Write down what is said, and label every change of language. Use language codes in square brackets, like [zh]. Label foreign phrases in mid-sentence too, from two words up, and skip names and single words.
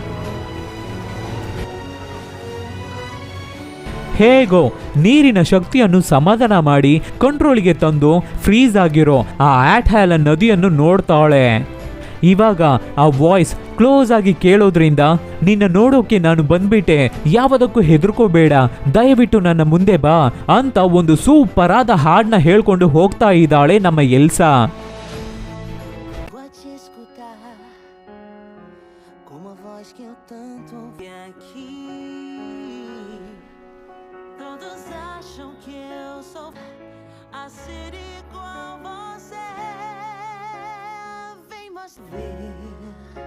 [kn] ಹೇಗೋ ನೀರಿನ ಶಕ್ತಿಯನ್ನು ಸಮಾಧಾನ ಮಾಡಿ ಕಂಟ್ರೋಲ್ಗೆ ತಂದು ಫ್ರೀಸ್ ಆಗಿರೋ ಆ ಆಟ್ ಹ್ಯಾಲನ್ ನದಿಯನ್ನು ನೋಡ್ತಾಳೆ. ಇವಾಗ ಆ [en] voice close [kn] ಆಗಿ ಕೇಳೋದ್ರಿಂದ ನಿನ್ನ ನೋಡೋಕೆ ನಾನು ಬಂದ್ಬಿಟ್ಟೆ, ಯಾವುದಕ್ಕೂ ಹೆದರ್ಕೋಬೇಡ, ದಯವಿಟ್ಟು ನನ್ನ ಮುಂದೆ ಬಾ ಅಂತ ಒಂದು ಸೂಪರ್ ಆದ ಹಾಡನ್ನ ಹೇಳ್ಕೊಂಡು ಹೋಗ್ತಾ ಇದ್ದಾಳೆ ನಮ್ಮ ಎಲ್ಸಾ. [pt] Que eu tanto vi aqui. Todos acham que eu sou a ser igual você. Vem mostrar.